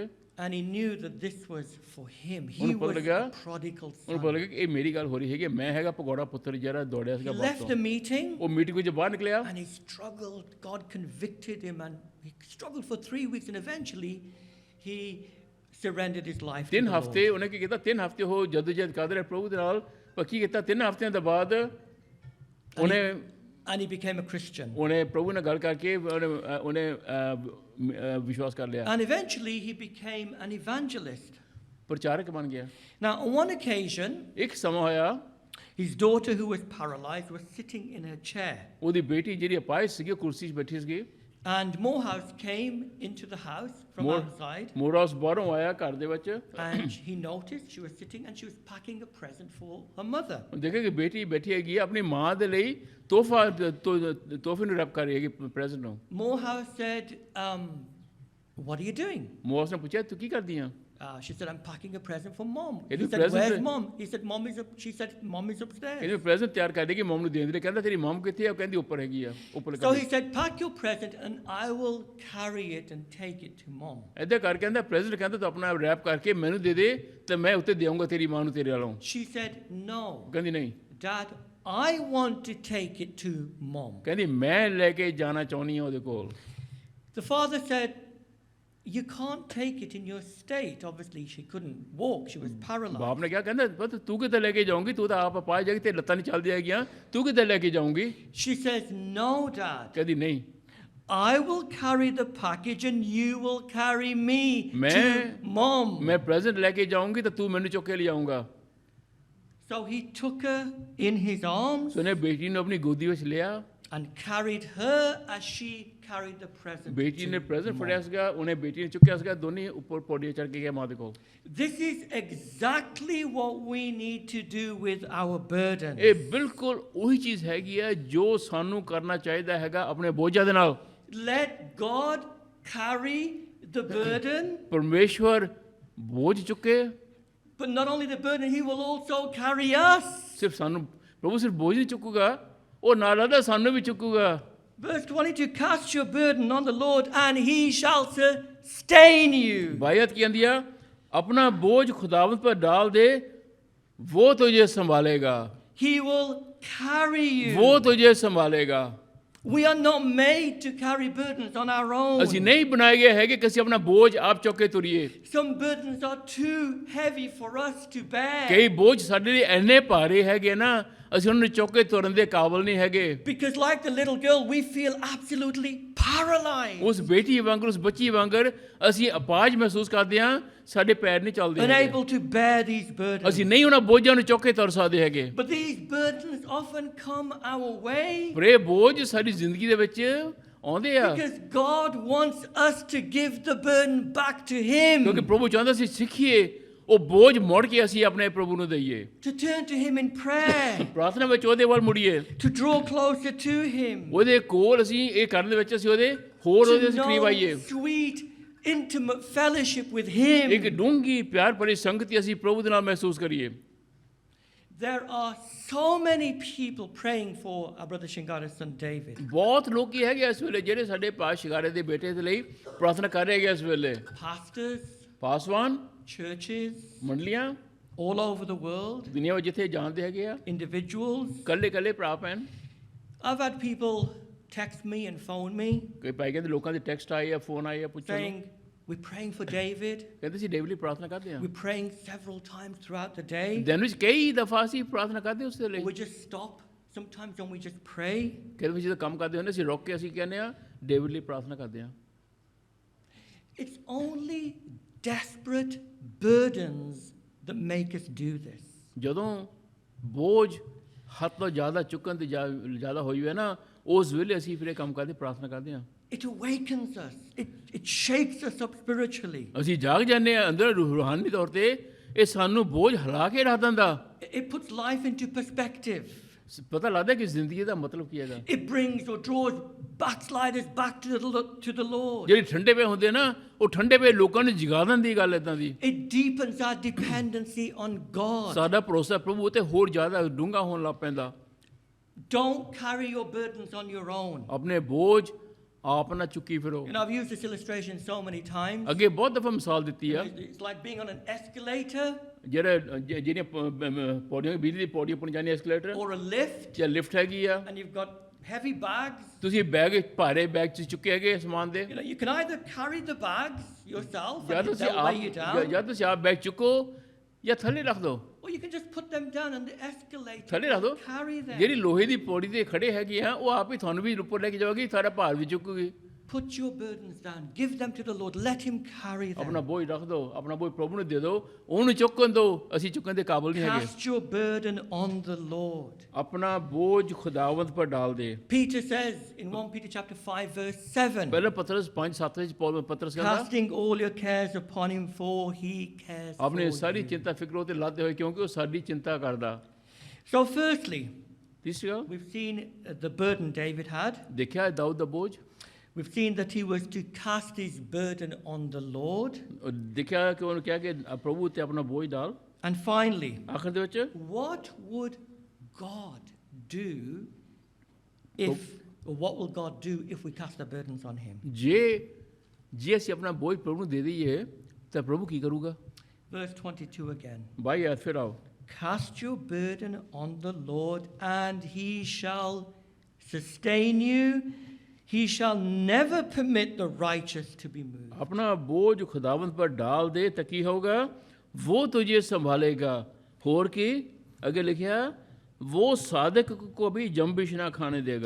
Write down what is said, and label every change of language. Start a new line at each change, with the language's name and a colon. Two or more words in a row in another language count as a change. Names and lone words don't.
English: And he knew that this was for him. He
Punjabi: ਉਹਨੂੰ ਪਤਾ
English: was
Punjabi: ਲੱਗਾ,
English: the prodigal
Punjabi: ਉਹਨੂੰ ਪਤਾ
English: son.
Punjabi: ਲੱਗਾ ਕਿ ਇਹ ਮੇਰੀ ਗੱਲ ਹੋ ਰਹੀ ਹੈਗੀ, ਮੈਂ ਹੈਗਾ ਭਗੌੜਾ ਪੁੱਤਰ ਜਿਹੜਾ ਦੌੜਿਆ
English: He
Punjabi: ਸੀਗਾ
English: left the
Punjabi: ਬਾਹਰ ਤੋਂ।
English: meeting
Punjabi: ਉਹ ਮੀਟਿੰਗ ਵਿੱਚ ਬਾਹਰ ਨਿਕਲਿਆ,
English: and he struggled. God convicted him and he struggled for 3 weeks and eventually he surrendered his life to 3 the
Punjabi: ਹਫ਼ਤੇ
English: Lord.
Punjabi: ਉਹਨੇ ਕੀ ਕੀਤਾ, 3 ਹਫ਼ਤੇ ਉਹ ਜਦੋਜਹਿਦ ਕਰਦੇ ਰਹੇ ਪ੍ਰਭੂ ਦੇ ਨਾਲ। ਪਰ ਕੀ ਕੀਤਾ, 3 ਹਫ਼ਤਿਆਂ ਦੇ ਬਾਅਦ ਉਹਨੇ
English: And he became a Christian.
Punjabi: ਉਹਨੇ ਪ੍ਰਭੂ ਨਾਲ ਗੱਲ ਕਰਕੇ ਉਹਨੇ ਵਿਸ਼ਵਾਸ ਕਰ ਲਿਆ,
English: And eventually he became an evangelist.
Punjabi: ਪ੍ਰਚਾਰਕ ਬਣ ਗਿਆ।
English: Now, on one occasion,
Punjabi: ਇੱਕ ਸਮਾਂ ਹੋਇਆ,
English: his daughter, who was paralyzed, was sitting in her chair.
Punjabi: ਉਹਦੀ ਬੇਟੀ ਜਿਹੜੀ ਅਪਾਹਿਜ ਸੀਗੀ ਕੁਰਸੀ 'ਚ ਬੈਠੀ ਸੀਗੀ।
English: And Morehouse came into the house from outside.
Punjabi: ਮੋਰਹਾਊਸ ਬਾਹਰੋਂ ਆਇਆ ਘਰ ਦੇ ਵਿੱਚ,
English: And he noticed she was sitting and she was packing a present for her mother.
Punjabi: ਦੇਖਿਆ ਕਿ ਬੇਟੀ ਬੈਠੀ ਹੈਗੀ ਆ, ਆਪਣੀ ਮਾਂ ਦੇ ਲਈ ਤੋਹਫੇ ਨੂੰ ਰੈਪ ਕਰ ਰਹੀ ਹੈਗੀ, ਪ੍ਰੈਜ਼ੈਂਟ ਨੂੰ।
English: Morehouse said, what are you doing?
Punjabi: ਮੋਰਹਾਊਸ ਨੇ ਪੁੱਛਿਆ ਤੂੰ ਕੀ ਕਰਦੀ ਆ?
English: She said, I'm packing a present for mom. Is He it said, present? where's mom? He said, mom is up. She said, mom is upstairs.
Punjabi: ਕਹਿੰਦੇ ਪ੍ਰੈਜ਼ੈਂਟ ਤਿਆਰ ਕਰ ਦੇਗੀ ਮਮ ਨੂੰ ਦੇਣ ਦੇ ਲਈ। ਕਹਿੰਦਾ ਤੇਰੀ ਮਮ ਕਿੱਥੇ ਆ? ਉਹ ਕਹਿੰਦੀ ਉੱਪਰ ਹੈਗੀ ਆ, ਉੱਪਰ
English: So he said, pack your present and I will carry it and take it to mom.
Punjabi: ਇੱਦਾਂ ਕਰ ਕਹਿੰਦਾ ਪ੍ਰੈਜ਼ੈਂਟ ਕਹਿੰਦਾ ਤੂੰ ਆਪਣਾ ਰੈਪ ਕਰਕੇ ਮੈਨੂੰ ਦੇ ਦੇ ਤੇ ਮੈਂ ਉੱਤੇ ਦੇਵਾਂਗਾ ਤੇਰੀ ਮਾਂ ਨੂੰ ਤੇਰੇ ਵੱਲੋਂ।
English: She said, no,
Punjabi: ਕਹਿੰਦੀ ਨਹੀਂ
English: Dad, I want to take it to Mom.
Punjabi: ਕਹਿੰਦੀ ਮੈਂ ਲੈ ਕੇ ਜਾਣਾ ਚਾਹੁੰਦੀ ਹਾਂ ਉਹਦੇ ਕੋਲ।
English: The father said, you can't take it in your state. Obviously, she couldn't walk. She was paralyzed.
Punjabi: ਬਾਪ ਨੇ ਕਿਹਾ, ਕਹਿੰਦਾ ਪੁੱਤ ਤੂੰ ਕਿੱਥੇ ਲੈ ਕੇ ਜਾਊਂਗੀ, ਤੂੰ ਤਾਂ ਆਪ ਪਾ ਜਾਏਗੀ ਤੇ ਲੱਤਾਂ ਨਹੀਂ ਚੱਲਦੀ ਹੈਗੀਆਂ, ਤੂੰ ਕਿੱਥੇ ਲੈ ਕੇ ਜਾਊਂਗੀ।
English: She says, no, Dad.
Punjabi: ਕਹਿੰਦੀ ਨਹੀਂ,
English: I will carry the package and you will carry me to
Punjabi: ਮੈਂ
English: Mom.
Punjabi: ਮੈਂ ਪ੍ਰੈਜ਼ੈਂਟ ਲੈ ਕੇ ਜਾਊਂਗੀ ਤਾਂ ਤੂੰ ਮੈਨੂੰ ਚੁੱਕ ਕੇ ਲਿਆਊਂਗਾ।
English: So he took her in his arms
Punjabi: ਸੋ ਉਹਨੇ ਬੇਟੀ ਨੂੰ ਆਪਣੀ ਗੋਦੀ ਵਿੱਚ ਲਿਆ,
English: and carried her as she carried the present.
Punjabi: ਬੇਟੀ ਨੇ
English: to
Punjabi: ਪ੍ਰੈਜ਼ੈਂਟ
English: Mom.
Punjabi: ਫੜਿਆ ਸੀਗਾ, ਉਹਨੇ ਬੇਟੀ ਨੇ ਚੁੱਕਿਆ ਸੀਗਾ, ਦੋਨੇ ਉੱਪਰ ਪੌੜੀਆਂ ਚੜ੍ਹ ਕੇ ਗਏ ਮਾਂ ਦੇ ਕੋਲ।
English: This is exactly what we need to do with our burdens.
Punjabi: ਇਹ ਬਿਲਕੁਲ ਉਹੀ ਚੀਜ਼ ਹੈਗੀ ਹੈ ਜੋ ਸਾਨੂੰ ਕਰਨਾ ਚਾਹੀਦਾ ਹੈਗਾ ਆਪਣੇ ਬੋਝਾਂ ਦੇ ਨਾਲ।
English: Let God carry the burden,
Punjabi: ਪਰਮੇਸ਼ਵਰ ਬੋਝ ਚੁੱਕੇ,
English: but not only the burden, He will also carry us.
Punjabi: ਸਿਰਫ ਸਾਨੂੰ ਪ੍ਰਭੂ ਸਿਰਫ ਬੋਝ ਨਹੀਂ ਚੁੱਕੂਗਾ, ਉਹ ਨਾਲ ਆਦਾ ਸਾਨੂੰ ਵੀ ਚੁੱਕੂਗਾ।
English: Verse 22, cast your burden on the Lord and He shall sustain you.
Hindi: बायत की अंदिया अपना बोझ खुदावंत पर डाल दे, वो तुझे संभालेगा,
English: He will carry you.
Hindi: वो तुझे संभालेगा।
English: We are not made to carry burdens on our own.
Punjabi: ਅਸੀਂ ਨਹੀਂ ਬਣਾਏ ਗਏ ਹੈਗੇ ਕਿ ਅਸੀਂ ਆਪਣਾ ਬੋਝ ਆਪ ਚੁੱਕ ਕੇ ਤੁਰੀਏ।
English: Some burdens are too heavy for us to bear.
Punjabi: ਕਈ ਬੋਝ ਸਾਡੇ ਲਈ ਇੰਨੇ ਭਾਰੇ ਹੈਗੇ ਨਾ, ਅਸੀਂ ਉਹਨਾਂ ਨੂੰ ਚੁੱਕ ਕੇ ਤੁਰਨ ਦੇ ਕਾਬਿਲ ਨਹੀਂ ਹੈਗੇ।
English: Because like the little girl, we feel absolutely paralyzed.
Punjabi: ਉਸ ਬੇਟੀ ਵਾਂਗਰ, ਉਸ ਬੱਚੀ ਵਾਂਗਰ ਅਸੀਂ ਅਪਾਹਜ ਮਹਿਸੂਸ ਕਰਦੇ ਹਾਂ, ਸਾਡੇ ਪੈਰ ਨਹੀਂ ਚੱਲਦੇ ਹੈਗੇ।
English: Unable to bear these burdens.
Punjabi: ਅਸੀਂ ਨਹੀਂ ਉਹਨਾਂ ਬੋਝਾਂ ਨੂੰ ਚੁੱਕ ਕੇ ਤੁਰ ਸਕਦੇ ਹੈਗੇ।
English: But these burdens often come our way
Punjabi: ਪਰ ਇਹ ਬੋਝ ਸਾਡੀ ਜ਼ਿੰਦਗੀ ਦੇ ਵਿੱਚ ਆਉਂਦੇ ਆ,
English: because God wants us to give the burden back to Him.
Punjabi: ਕਿਉਂਕਿ ਪ੍ਰਭੂ ਚਾਹੁੰਦਾ ਸੀ ਸਿੱਖੀਏ ਉਹ ਬੋਝ ਮੁੜ ਕੇ ਅਸੀਂ ਆਪਣੇ ਪ੍ਰਭੂ ਨੂੰ ਦਈਏ,
English: To turn to Him in prayer.
Punjabi: ਪ੍ਰਾਰਥਨਾ ਵਿੱਚ ਉਹਦੇ ਵੱਲ ਮੁੜੀਏ,
English: To draw closer to Him.
Punjabi: ਉਹਦੇ ਕੋਲ ਅਸੀਂ ਇਹ ਕਰਨ ਦੇ ਵਿੱਚ ਅਸੀਂ ਉਹਦੇ ਹੋਰ ਉਹਦੇ
English: To
Punjabi: ਕਰੀਬ ਆਈਏ।
English: know sweet, intimate fellowship with Him.
Punjabi: ਇੱਕ ਡੂੰਘੀ ਪਿਆਰ ਭਰੀ ਸੰਗਤੀ ਅਸੀਂ ਪ੍ਰਭੂ ਦੇ ਨਾਲ ਮਹਿਸੂਸ ਕਰੀਏ।
English: There are so many people praying for our brother Shingara's son David.
Punjabi: ਬਹੁਤ ਲੋਕੀ ਹੈਗੇ ਇਸ ਵੇਲੇ ਜਿਹੜੇ ਸਾਡੇ ਪਾਸ ਸ਼ਿਕਾਰੇ ਦੇ ਬੇਟੇ ਦੇ ਲਈ ਪ੍ਰਾਰਥਨਾ ਕਰ ਰਹੇ ਹੈਗੇ ਇਸ ਵੇਲੇ।
English: Pastors,
Punjabi: ਪਾਸਵਾਨ,
English: churches,
Punjabi: ਮੰਡਲੀਆਂ
English: all over the world,
Punjabi: ਦੁਨੀਆ ਵਿੱਚ ਜਿੱਥੇ ਜਾਣਦੇ ਹੈਗੇ ਆ,
English: individuals.
Punjabi: ਕੱਲੇ ਕੱਲੇ ਭਰਾ ਭੈਣ।
English: I've had people text me and phone me
Punjabi: ਕਈ ਭਾਈ ਕਹਿੰਦੇ ਲੋਕਾਂ ਦੇ ਟੈਕਸਟ ਆਏ ਆ, ਫੋਨ ਆਏ ਆ ਪੁੱਛਣ ਨੂੰ,
English: saying, we're praying for David.
Punjabi: ਕਹਿੰਦੇ ਸੀ ਡੇਵਲੀ ਪ੍ਰਾਰਥਨਾ ਕਰਦੇ ਆ।
English: We're praying several times throughout the day.
Punjabi: ਦਿਨ ਵਿੱਚ ਕਈ ਦਫਾ ਅਸੀਂ ਪ੍ਰਾਰਥਨਾ ਕਰਦੇ ਉਸ ਦੇ ਲਈ।
English: Or we just stop sometimes and we just pray.
Punjabi: ਕਹਿੰਦੇ ਵੀ ਜਦੋਂ ਕੰਮ ਕਰਦੇ ਹੁੰਦੇ ਅਸੀਂ ਰੁਕ ਕੇ ਅਸੀਂ ਕਹਿੰਦੇ ਆ ਡੇਵਿਡ ਲਈ ਪ੍ਰਾਰਥਨਾ ਕਰਦੇ ਆ।
English: It's only desperate burdens that make us do this.
Punjabi: ਜਦੋਂ ਬੋਝ ਹੱਥ ਤੋਂ ਜ਼ਿਆਦਾ ਚੁੱਕਣ ਤੇ ਜ਼ਿਆਦਾ ਹੋਈ ਹੋਵੇ ਨਾ, ਉਸ ਵੇਲੇ ਅਸੀਂ ਫਿਰ ਇਹ ਕੰਮ ਕਰਦੇ ਪ੍ਰਾਰਥਨਾ ਕਰਦੇ ਆ।
English: It awakens us. It shakes us up spiritually.
Punjabi: ਅਸੀਂ ਜਾਗ ਜਾਂਦੇ ਆ ਅੰਦਰ ਰੂਹਾਨੀ ਤੌਰ ਤੇ, ਇਹ ਸਾਨੂੰ ਬੋਝ ਹਿਲਾ ਕੇ ਰੱਖ ਦਿੰਦਾ।
English: It puts life into perspective.
Punjabi: ਪਤਾ ਲੱਗਦਾ ਕਿ ਜ਼ਿੰਦਗੀ ਦਾ ਮਤਲਬ ਕੀ ਹੈਗਾ।
English: It brings or draws backsliders back to the Lord.
Punjabi: ਜਿਹੜੇ ਠੰਡੇ ਪਏ ਹੁੰਦੇ ਨਾ, ਉਹ ਠੰਡੇ ਪਏ ਲੋਕਾਂ ਨੂੰ ਜਗਾ ਦਿੰਦੀ ਗੱਲ ਇਦਾਂ ਦੀ।
English: It deepens our dependency on God.
Punjabi: ਸਾਡਾ ਭਰੋਸਾ ਪ੍ਰਭੂ ਤੇ ਹੋਰ ਜ਼ਿਆਦਾ ਡੂੰਘਾ ਹੋਣ ਲੱਗ ਪੈਂਦਾ।
English: Don't carry your burdens on your own.
Punjabi: ਆਪਣੇ ਬੋਝ ਆਪ ਨਾ ਚੁੱਕੀ ਫਿਰੋ।
English: And I've used this illustration so many times.
Punjabi: ਅੱਗੇ ਬਹੁਤ ਦਫਾ ਮਿਸਾਲ ਦਿੱਤੀ ਆ,
English: It's like being on an escalator
Punjabi: ਜਿਹੜੀਆਂ ਪੌੜੀਆਂ ਬਿਜਲੀ ਦੀ ਪੌੜੀ ਉੱਪਰ ਜਾਣੀ ਐਸਕੇਲੇਟਰ
English: or a lift,
Punjabi: ਜਾਂ ਲਿਫਟ ਹੈਗੀ ਆ,
English: and you've got heavy bags.
Punjabi: ਤੁਸੀਂ ਬੈਗ ਭਾਰੇ ਬੈਗ ਚ ਚੁੱਕੇ ਹੈਗੇ ਸਮਾਨ ਦੇ,
English: You can either carry the bags yourself
Punjabi: ਜਾਂ
English: and
Punjabi: ਤੁਸੀਂ
English: they'll weigh you down,
Punjabi: ਜਾਂ ਤੁਸੀਂ ਆਪ ਬੈਗ ਚੁੱਕੋ ਜਾਂ ਥੱਲੇ ਰੱਖ ਦਿਓ।
English: or you can just put them down and the escalator
Punjabi: ਥੱਲੇ ਰੱਖ
English: will
Punjabi: ਦਿਓ।
English: carry them.
Punjabi: ਜਿਹੜੀ ਲੋਹੇ ਦੀ ਪੌੜੀ ਤੇ ਖੜੇ ਹੈਗੇ ਆ, ਉਹ ਆਪ ਹੀ ਤੁਹਾਨੂੰ ਵੀ ਉੱਪਰ ਲੈ ਕੇ ਜਾਓਗੀ, ਸਾਰਾ ਭਾਰ ਵੀ ਚੁੱਕੂਗੀ।
English: Put your burdens down. Give them to the Lord. Let Him carry
Punjabi: ਆਪਣਾ
English: them.
Punjabi: ਬੋਝ ਰੱਖ ਦਿਓ, ਆਪਣਾ ਬੋਝ ਪ੍ਰਭੂ ਨੂੰ ਦੇ ਦਿਓ, ਉਹਨੂੰ ਚੁੱਕਣ ਦਿਓ। ਅਸੀਂ ਚੁੱਕਣ ਦੇ ਕਾਬਿਲ ਨਹੀਂ ਹੈਗੇ।
English: Cast your burden on the Lord.
Hindi: अपना बोझ खुदावंद पर डाल दे।
English: Peter says in 1 Peter chapter 5 verse 7,
Punjabi: ਪਹਿਲਾਂ ਪਤਰਸ 5:7 ਵਿੱਚ ਪਤਰਸ ਕਹਿੰਦਾ,
English: casting all your cares upon Him, for He cares
Punjabi: ਆਪਣੀ
English: for
Punjabi: ਸਾਰੀ
English: you.
Punjabi: ਚਿੰਤਾ ਫਿਕਰ ਉਹ ਤੇ ਲਾਦੇ ਹੋਏ, ਕਿਉਂਕਿ ਉਹ ਸਾਡੀ ਚਿੰਤਾ ਕਰਦਾ।
English: So firstly,
Punjabi: ਤੀਸਰੀ ਗੱਲ,
English: we've seen the burden David had.
Punjabi: ਦੇਖਿਆ ਦਾਊਦ ਦਾ ਬੋਝ,
English: We've seen that he was to cast his burden on the Lord.
Punjabi: ਦੇਖਿਆ ਕਿ ਉਹਨੂੰ ਕਿਹਾ ਕਿ ਪ੍ਰਭੂ ਤੇ ਆਪਣਾ ਬੋਝ ਡਾਲ।
English: And finally,
Punjabi: ਆਖਰ ਦੇ ਵਿੱਚ
English: what would God do what will God do if we cast our burdens on Him?
Punjabi: ਜੇ ਅਸੀਂ ਆਪਣਾ ਬੋਝ ਪ੍ਰਭੂ ਨੂੰ ਦੇ ਦਈਏ ਤਾਂ ਪ੍ਰਭੂ ਕੀ ਕਰੂਗਾ।
English: Verse 22 again.
Punjabi: ਭਾਈ ਯਾਰ ਫਿਰ ਆਓ,
English: Cast your burden on the Lord, and he shall sustain you. He shall never permit the righteous to be moved.
Hindi: अपना बोझ खुदावंद पर डाल दे तो की होगा, वो तुझे संभालेगा। और की आगे लिखा, वो साधक को भी जंबिश ना खाने देगा।